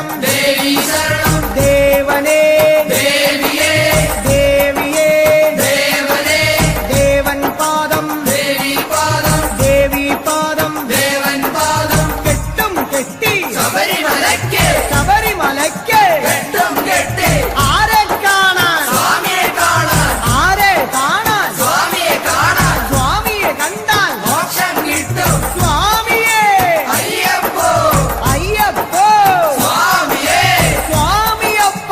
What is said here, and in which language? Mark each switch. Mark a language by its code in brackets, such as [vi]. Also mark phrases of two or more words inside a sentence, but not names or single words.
[ml] ദേവി ശരണം దేవనే దేవియే దేవియే దేవనే ദേവൻ പാദം ദേവി പാദം ദേവി പാദം ദേവൻ പാദം കെട്ടും കെട്ടി శబరిమలక్కే శబరిమలక్కే ഘട്ടം കെട്ടി ആരെ കാണാൻ സ്വാമിയെ കാണാൻ ആരെ കാണാൻ സ്വാമിയെ കാണാൻ സ്വാമിയെ കണ്ടാൽ മോക്ഷം കിട്ടും സ്വാമിയെ അയ്യപ്പോ അയ്യപ്പോ സ്വാമിയെ സ്വാമിയപ്പ